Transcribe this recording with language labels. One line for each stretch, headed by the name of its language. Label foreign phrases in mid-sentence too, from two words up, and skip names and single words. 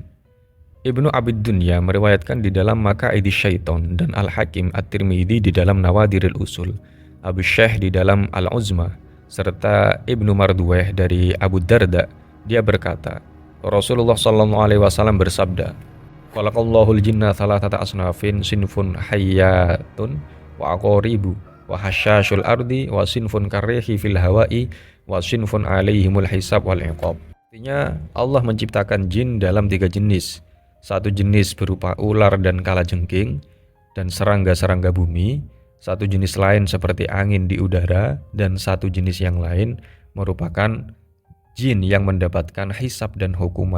Indonesian: Ibnu Abid Dunya meriwayatkan di dalam Maqaidi Syaiton dan Al-Hakim At-Tirmidzi di dalam Nawadirul Usul, Abu Syekh di dalam Al-Uzma, serta Ibnu Marduweh dari Abu Darda. Dia berkata, Rasulullah
Arabic: صلى الله عليه وسلم
Indonesian: bersabda,
Arabic: "خلق الله الجن ثلاثة أصناف، صنف حيات وعقارب وخشاش الأرض وصنف كالريح في الهواء وصنف عليهم الحساب والعقاب."
Indonesian: Artinya Allah menciptakan jin dalam 3 jenis. Satu jenis berupa ular dan kalajengking dan serangga-serangga bumi, satu jenis lain seperti angin di udara, dan satu jenis yang lain merupakan jin yang mendapatkan hisab dan hukuman.